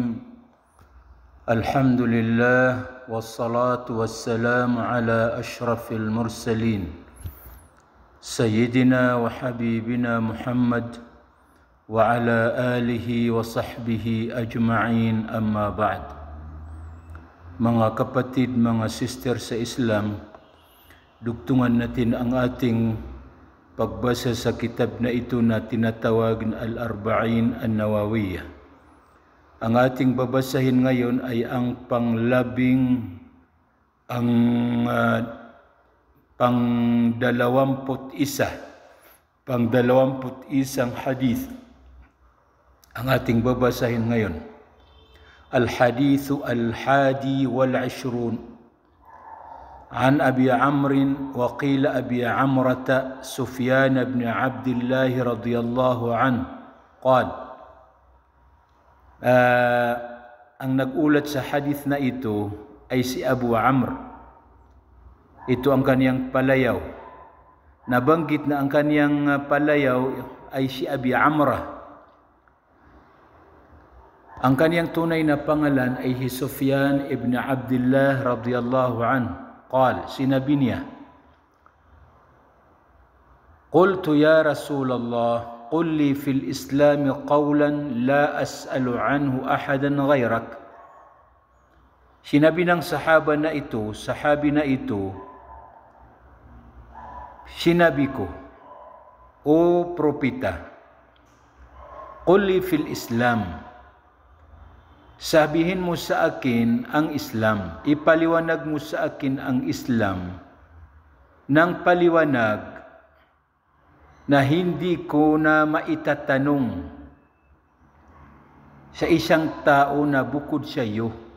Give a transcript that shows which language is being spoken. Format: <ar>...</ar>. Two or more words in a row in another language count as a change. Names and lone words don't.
<ar>الحمد لله والصلاة والسلام على أشرف المرسلين سيدنا وحبيبنا محمد وعلى آله وصحبه أجمعين. أما بعد.</ar> <tl>Mga kapatid, mga sister sa Islam, dugtungan natin ang ating pagbasa sa kitab na ito na tinatawag na Al-Arba'in An-Nawawiyah. Ang ating babasahin ngayon ay ang pang-21 hadith. Ang ating babasahin ngayon.</tl> <ar>الحديث الحادي والعشرون. عن أبي عمرو وقيل أبي عمرة سفيان بن عبد الله رضي الله عنه قال</ar> <tl>ang nagulat sa hadith na ito ay si Abu Amr. Ito ang kaniyang palayaw. Nabanggit na ang kaniyang palayaw ay si Abi Amrah. Ang kaniyang tunay na pangalan ay si Sufyan ibn Abdullah</tl> <ar>رضي الله عنه.</ar> <tl>قال sinabi niya,</tl> <ar>قلت يا رسول الله قل لي في الإسلام قولا لا أسأل عنه أحدا غيرك.</ar> <tl>Sinabi ng sahabi na ito, sinabi ko, O propeta,</tl> <ar>قل لي في الإسلام,</ar> <tl>sabihin mo sa akin ang Islam, ipaliwanag mo sa akin ang Islam ng paliwanag na hindi ko na maitatanong sa isang tao na bukod sa iyo.</tl>